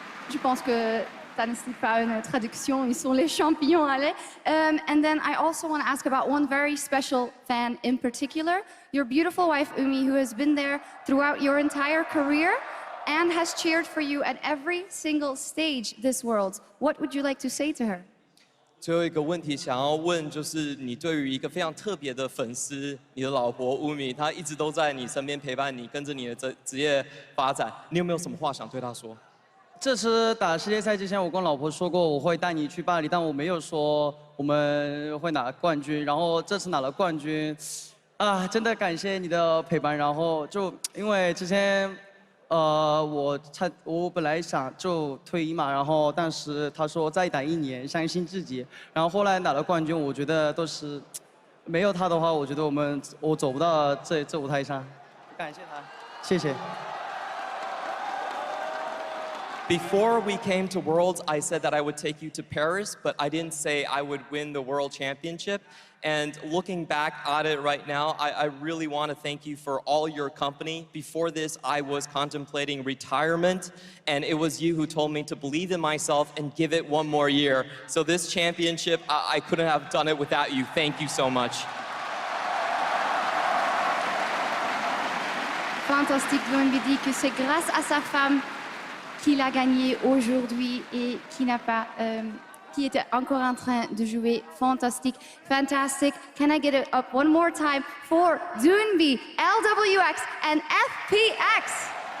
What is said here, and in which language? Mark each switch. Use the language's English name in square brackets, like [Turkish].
[French] Je pense que ça ne nécessite pas une traduction, ils sont les champions, allez. [English] And then I also want to ask about one very special fan in particular, your beautiful wife Umi, who has been there throughout your entire career and has cheered for you at every single stage this Worlds. What would you like to say to her? [Chinese] 最后一个问题想要问，就是你对于一个非常特别的粉丝，你的老婆乌米，她一直都在你身边陪伴你，跟着你的职业发展，你有没有什么话想对她说？这次打世界赛之前，我跟老婆说过我会带你去巴黎，但我没有说我们会拿冠军。然后这次拿了冠军，啊，真的感谢你的陪伴。然后就因为之前，我本来想就退役嘛，然后但是他说再打1年，相信自己。然后后来拿了冠军，我觉得都是没有他的话，我觉得我走不到这舞台上。感谢他，谢谢。 [English] Before we came to Worlds, I said that I would take you to Paris, but I didn't say I would win the World Championship. And looking back at it right now, I really want to thank you for all your company. Before this, I was contemplating retirement, and it was you who told me to believe in myself and give it one more year. So this championship, I couldn't have done it without you. Thank you so much. [French] fantastique. Doinby dit que c'est grâce à sa femme qu'il a gagné aujourd'hui et qui n'a pas, qui était encore en train de jouer. Fantastique, [English] fantastic. Can I get it up one more time for Doinby, LWX, and FPX?